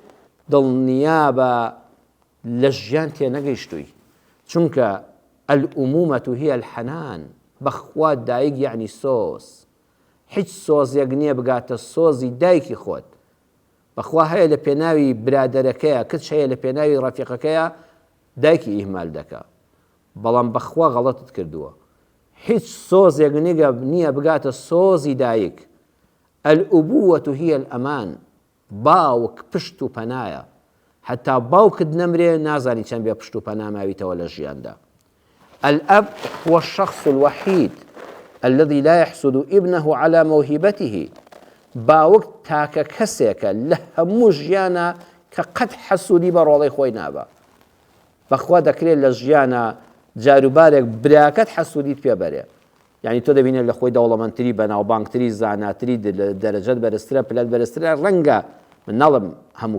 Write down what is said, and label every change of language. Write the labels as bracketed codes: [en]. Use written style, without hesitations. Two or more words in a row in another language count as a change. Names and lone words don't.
[ckb] دڵنیا بە لە ژیان تێ نەگەیشتووی چونکە [ar] الأمومة هي الحنان [ckb] بەخوا دایک یعنی سۆز هیچ سۆزێک نییە بگاتە سۆزی دایکی خۆت بەخوا هەیە لە پێناوی برادەرەکەیە کچ هەیە لە پێناوی ڕەفیقەکەیە دایکی ئیهمال دەکا بەڵام بەخوا غەڵەتت کردووە هیچ سۆزێک نییە بگاتە سۆزی دایک [ar] الأبوة هي الأمان [ckb] باوک پشت و پەنایە حتا باوکت نەمرێ نازانی چەند بێ پشت و پەنا ماویتەوە لە ژیاندا [ar] الأب هو الشخص الوحيد الذي لا يحسد ابنه على موهبته [ckb] باوک تاکە کەسێکە لە هەموو ژیانە کە قەت حەسوودی بە ڕۆڵەی خۆی نابە بەخوا دەکرێت لە ژیانە جاروبارێک براکەت حەسوودیت پێبەرێ یعنی تۆ دەبینێت لە خۆی دەوڵەمەندتری بەناوبانگتری زاناتری دەرەجەت بەرزترە پلەت بەرزترە ڕەنگە من نەڵم هەموو